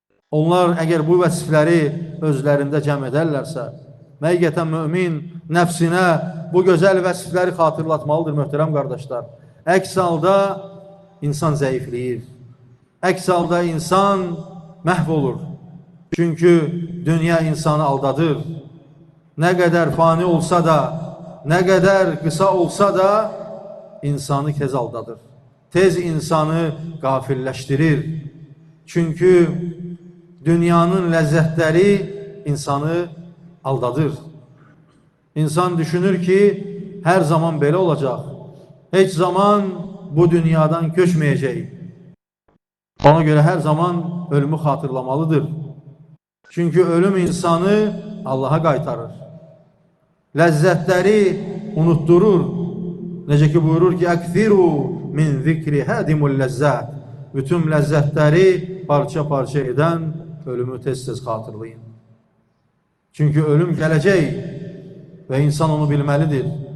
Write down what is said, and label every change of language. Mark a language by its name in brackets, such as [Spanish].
[Azerbaijani] Onlar əgər bu vəsifləri özlərində cəm edərlərsə, həqiqətən mümin nəfsinə bu gözəl vəsifləri xatırlatmalıdır, möhtərəm qardaşlar. Əks halda insan zəifləyir. Əks halda insan məhv olur. Çünki dünya insanı aldadır. Nə qədər fani olsa da, nə qədər qısa olsa da, insanı tez aldadır. Tez insanı qafilləşdirir. Çünki dünyanın ləzzətləri insanı aldadır. İnsan düşünür ki, hər zaman belə olacaq. Heç zaman bu dünyadan köçməyəcək. Ona görə hər zaman ölümü xatırlamalıdır. Çünki ölüm insanı Allaha qaytarır. Ləzzətləri unutturur. Necə ki buyurur ki, [Arabic] Əkthiru min zikri hədimul ləzzət. [Azerbaijani] Bütün ləzzətləri parça-parça edən ölümü tez-tez xatırlayın. Çünki ölüm gələcək və insan onu bilməlidir.